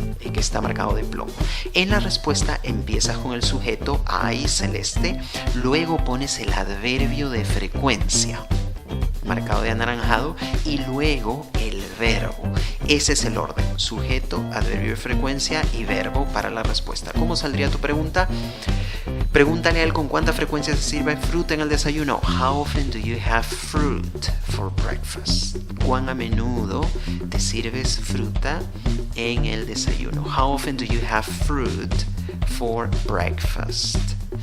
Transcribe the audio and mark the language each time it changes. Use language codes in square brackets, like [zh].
[es] que está marcado de plomo. En la respuesta empiezas con el sujeto I, celeste, luego pones el adverbio de frecuencia, marcado de anaranjado, y luego el verbo. Ese es el orden: sujeto, adverbio de frecuencia y verbo para la respuesta. ¿Cómo saldría tu pregunta? Pregúntale a él con cuánta frecuencia se sirve fruta en el desayuno. [en] How often do you have fruit for breakfast? [es] ¿Cuán a menudo te sirves fruta en el desayuno? [en] How often do you have fruit for breakfast?